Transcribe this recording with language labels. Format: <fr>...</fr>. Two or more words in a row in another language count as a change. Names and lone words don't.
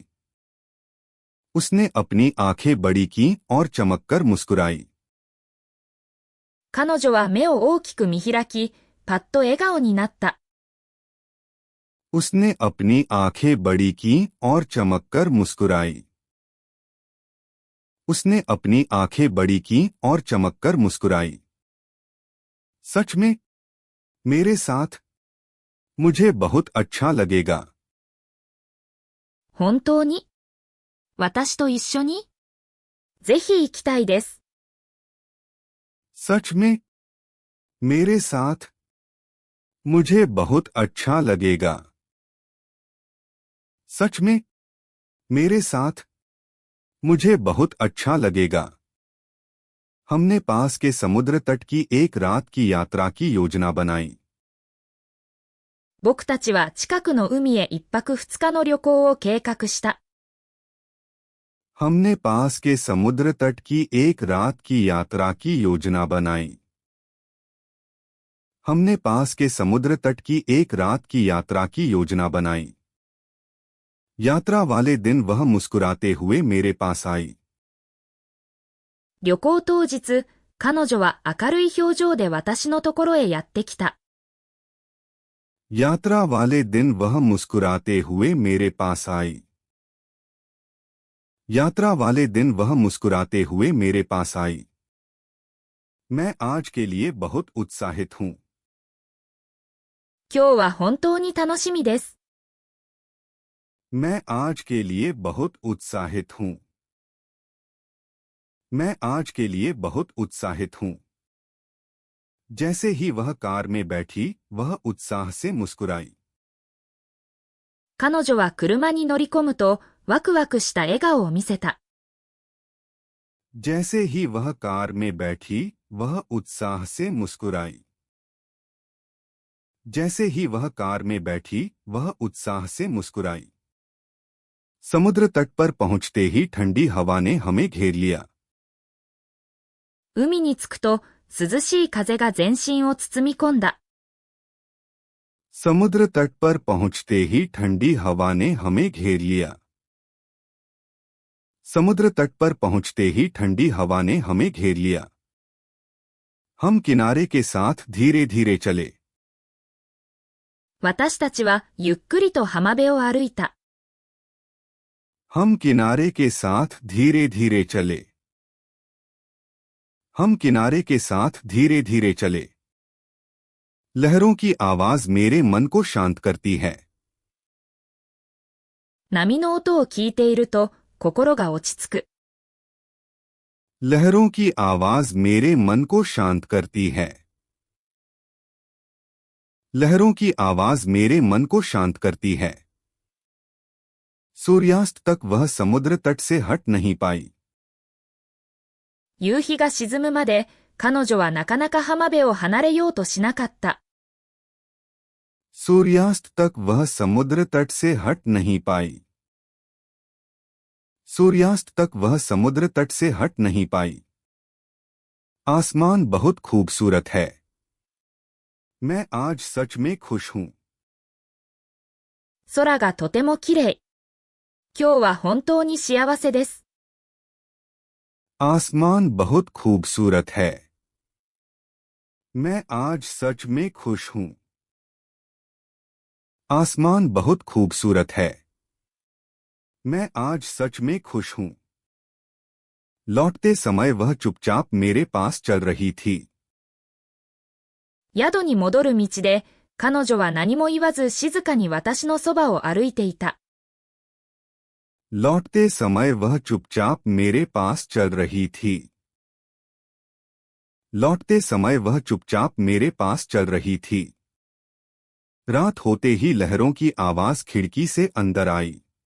<hi>उसने अपनी आंखें बड़ी की और चमककर मुस्कुराई।</hi> <ja>彼女は目を大きく見開き、パッと笑顔になった。</ja> <hi>उसने अपनी आंखें बड़ी की और चमककर मुस्कुराई। उसने अपनी आंखें बड़ी की और चमककर मुस्कुराई। सच में? मेरे साथ? मुझे बहुत अच्छा लगेगा।</hi> <ja>本当に？私と一緒に？ぜひ行きたいです。</ja> <hi>सच में? मेरे साथ? मुझे बहुत अच्छा लगेगा। सच में? मेरे साथ? मुझे बहुत अच्छा लगेगा। हमने पास के समुद्र तट की एक रात की यात्रा की योजना बनाई।</hi> <ja>僕たちは近くの海へ一泊二日の旅行を計画した。</ja> <hi>हमने पास के समुद्र तट की एक रात की यात्रा की योजना बनाई। हमने पास के समुद्र तट की एक रात की यात्रा की योजना बनाई। यात्रा वाले दिन वह मुस्कुराते हुए मेरे पास आई।</hi> <ja>旅行当日、彼女は明るい表情で私のところへやってきた。</ja> <hi>यात्रा वाले दिन वह मुस्कुराते हुए मेरे पास आई। यात्रा वाले दिन वह मुस्कुराते हुए मेरे पास आई। मैं आज के लिए बहुत उत्साहित हूं।</hi> <ja>今日は本当に楽しみです。</ja> <hi>मैं आज के लिए बहुत उत्साहित हूं। मैं आज के लिए बहुत उत्साहित हूं। जैसे ही वह कार में बैठी, वह उत्साह से मुस्कुराई।</hi> <ja>彼女は車に乗り込むと、ワクワクした笑顔を見せた。</ja> <hi>जैसे ही वह कार में बैठी, वह उत्साह से मुस्कुराई। जैसे ही वह कार में बैठी, वह उत्साह से मुस्कुराई। समुद्र तट पर पहुंचते ही ठंडी हवा ने हमें घेर लिया।</hi> <ja>海に着くと、涼しい風が全身を包み込んだ。</ja> <hi>समुद्र तट पर पहुंचते ही ठंडी हवा ने हमें घेर लिया। समुद्र तट पर पहुंचते ही ठंडी हवा ने हमें घेर लिया। हम किनारे के साथ धीरे धीरे चले।</hi> <ja>私たちはゆっくりと浜辺を歩いた。</ja> <hi>हम किनारे के साथ धीरे धीरे चले। हम किनारे के साथ धीरे धीरे चले। लहरों की आवाज मेरे मन को शांत करती है।</hi> <ja>波の音を聞いていると心が落ち着く。</ja> <hi>लहरों की आवाज मेरे मन को शांत करती है। लहरों की आवाज मेरे मन को शांत करती है। सूर्यास्त तक वह समुद्र तट से हट नहीं पाई।</hi> <ja>夕日が沈むまで、彼女はなかなか浜辺を離れようとしなかった。</ja> <hi>सूर्यास्त तक वह समुद्र तट से हट नहीं पाई। सूर्यास्त तक वह समुद्र तट से हट नहीं पाई। आसमान बहुत खूबसूरत है। मैं आज सच में खुश हूं।</hi> <ja>空がとても綺麗。今日は本当に幸せです。</ja> <hi>आसमान बहुत खूबसूरत है। मैं आज सच में खुश हूं। आसमान बहुत खूबसूरत है। मैं आज सच में खुश हूं। लौटते समय वह चुपचाप मेरे पास चल रही थी।</hi> <ja>宿に戻る道で、彼女は何も言わず静かに私のそばを歩いていた。</ja> <hi>लौटते समय वह चुपचाप मेरे पास चल रही थी। लौटते समय वह चुपचाप मेरे पास चल रही थी। रात होते ही लहरों की आवाज खिड़की से अंदर आई।</hi>